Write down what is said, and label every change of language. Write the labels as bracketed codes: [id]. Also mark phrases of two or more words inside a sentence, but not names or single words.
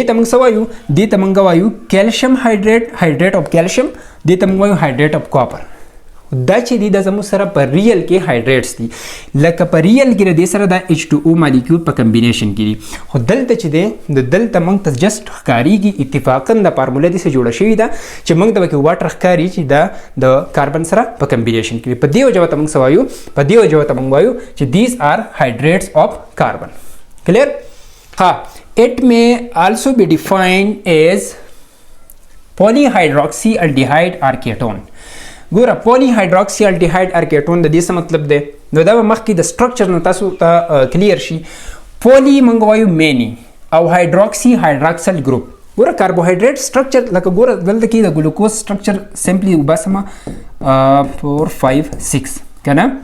[ps] ته موږ څه وایو دې ته موږ وایو کیلشیم [en] hydrate of calcium [ps] دې ته موږ وایو [en] hydrate of copper [ps] دا چې دي دا زموږ سره په ریل کې هایډریټس دي لکه په ریل کې د دې سره د H2O مالیکول په کمبینیشن کې دي خو دلته چې دی د دلته موږ ته جسټ ښکارېږي اتفاقا د فارموله داسې جوړه شوې ده چې موږ ته پکې واټر ښکاري چې دا د کاربن سره په کمبینیشن کې دي په دې وجه ورته موږ څه وایو په دې وجه ورته موږ وایو چې [en] these are hydrates of carbon [ps] clear ها [en] it may also be defined as polyhydroxyaldehyde or ketone [ps] ګوره [en] polyhydroxyaldehyde or ketone [ps] د دې څه مطلب دی نو دا به مخکې د سټرکچر نه تاسو ته کلیر شي پولی موږ وایو مینی او هایډروکسي هایډراکسل ګروپ ګوره [en] carbohydrate structure [ps] لکه ګوره دلته کې د [en] glucose structure [ps] سمپلی وباسمه 4 5 6 کنه